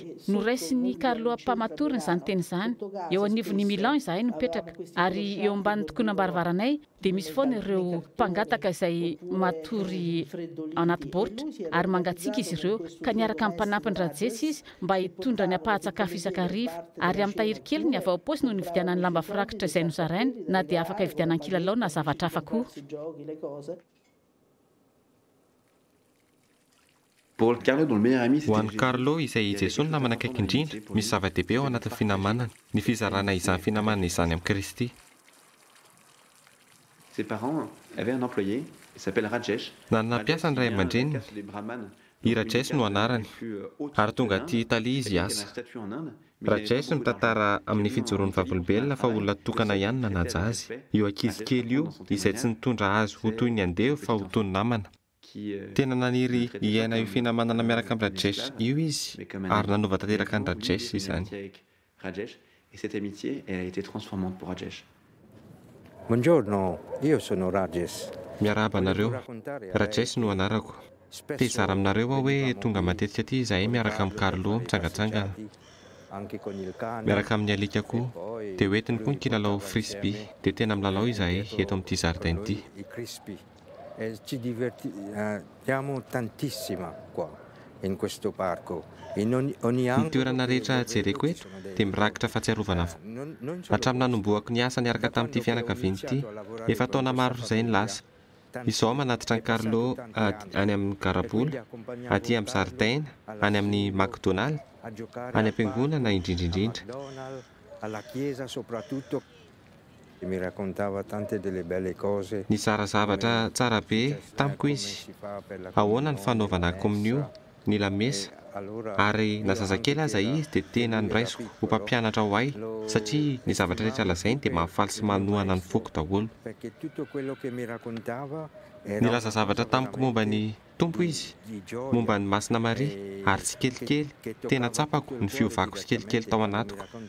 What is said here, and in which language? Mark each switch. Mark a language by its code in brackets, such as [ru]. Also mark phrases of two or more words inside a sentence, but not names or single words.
[mg] Noraisiny Carlo Ampamatorina izany teny izany. Eo anivon'ny Milan izahay nipetraka ary eo ambany tokonam-barivaranay dia misy foana ireo mpangataka izay matory anaty baoritra ary mangatsiaka izy ireo ka niaraka amin'ny mpanampiny Rajesy izy mba hitondra ny apahan-tsakafo isakariva ary amin'ny tahiry kely ny avy ao aposy no nividianany lamba firakitra izay nozarainy na dia afaka hividianan kilalao na zavatra hafa koa. [fr] Pour Carlo, dont le meilleur ami, [mg] Ho an'ny [fr] c'était [mg] Carlo izay Jesosy no namana akaiky indrindra, misy zava-dehibe ao anatin'ny finamanana. Ny fizarana izany finamanana izany amin'ny Kristy. [fr] ses parents avaient un employé, il s'appelle Rajesh. [mg] Nanana mpiasa ny ray aman-dreniny. [fr] Casse des brahmanes. [mg] I Rajesh no anarany ary tonga aty Italia izy hiasa. Rajesh mitantara amin'ny fijoroan'ny vavolombelona fa olona tokana ihany nanaja azy. Io ankizy kely io izay tsy nitondra azy ho toy ny andeha fa ho toy ny namana. Tena naniry hiaina io finamanana miaraka amin'ny Rajesh io izy ary nanova tanteraka ny Rajesh izany. [fr] Rajesh, et cette amitié, elle a été transformante pour Rajesh. [it] Buongiorno, io sono Rajesh. [mg] Miarahaba anareo, Rajesh no anarako. Te hizara aminareo aho hoe tonga matetika aty izahay miaraka amin'ny Carlo mitsangatsangana. Miaraka amin'ny alika koa, dia hoentiny koa ny kilalao frisbee, dia tena milalao izahay eto amin'ity zaridaina ity. [it] Ci divertiamo tantissimo qua in questo parco. [mg] Ny toerana rehetra jereko eto dia mirakitra fahatsiarovana avokoa. Hatramin'ny nanomboako ny asa niaraka tamin'ity fianakaviana ity, efa taona maro izay ny lasa. Izaho manatitra ny Carlo any amin'ny Garabola, aty amin'ny zaridaina, any amin'ny McDonald, any am-piangonana indrindraindrindra. [it] Alla chiesa soprattutto mi raccontava tante delle belle cose. [mg] Nizara zavatra tsara be tamiko izy. Ahoana ny fanaovana kominio, ny lamesa, ary na zazakely aza izy dia tena niraisiko ho mpampianatra ho ahy satria ny zavatra rehetra lazainy dia mahafaly sy manohana ny foko daholo. Nilaza zavatra tamiko momba ny tompo izy, momba ny Masina Maria ary tsy kelikely, tena tsapako ny fiovako sy kelikely tao anatiko.